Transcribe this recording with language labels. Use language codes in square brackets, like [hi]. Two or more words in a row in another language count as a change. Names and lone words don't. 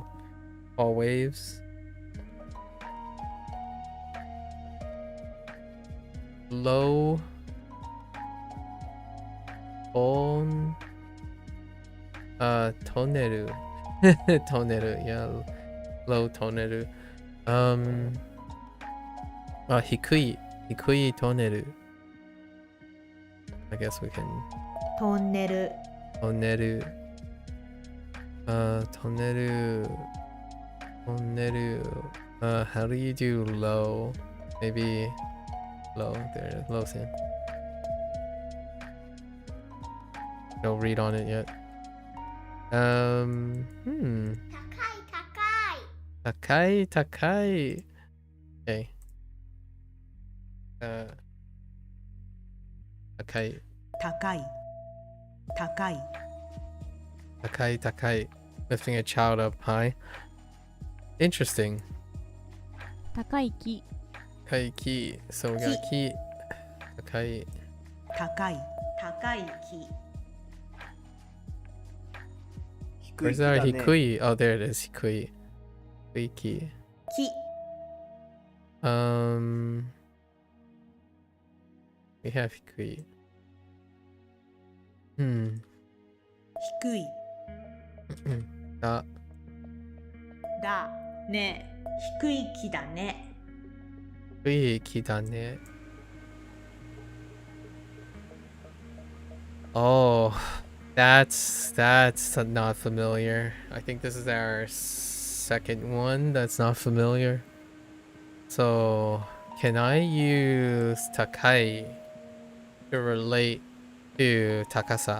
[en] All waves. Low. On. Toneru. Toneru, yeah. Low toneru. [ja] Hikui. Hikui toneru. [en] I guess we can... Toneru. Toneru. Toneru. How do you do low? Maybe low. There, low sin. No read on it yet. [ja] Takai. [en] Okay. Takai. [ja] Takai. [en] Lifting a child up high. Interesting. [ja] 高い木. 高い木. [en] So we got ki. Takai. [ja] 高い木. [en] Where's our hikui? Oh, there it is. [ja] Hikui. 低い木. Ki. [en] We have hikui. [ja] Hikui. Da. Ne. 低い木だね. 低い木だね. [en] Oh, that's not familiar. I think this is our second one that's not familiar. So, can I use Takai to relate to Takasa?